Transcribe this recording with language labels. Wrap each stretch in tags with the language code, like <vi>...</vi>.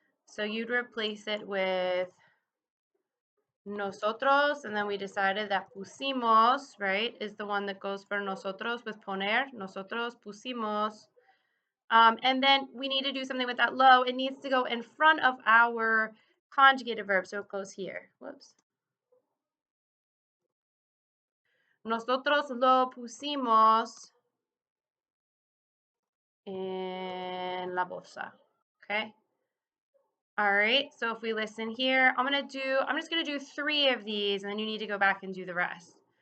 <en>So you'd replace it with nosotros, and then we decided that pusimos, right, is the one that goes for nosotros with poner.</en> <es>Nosotros pusimos.</es> <en>And then we need to do something with that lo. It needs to go in front of our conjugated verb, so it goes here. Whoops.</en> <es>Nosotros lo pusimos en la bolsa.</es> <en>Okay. All right, so if we listen here, I'm just gonna do 3 of these, and then you need to go back and do the rest.</en>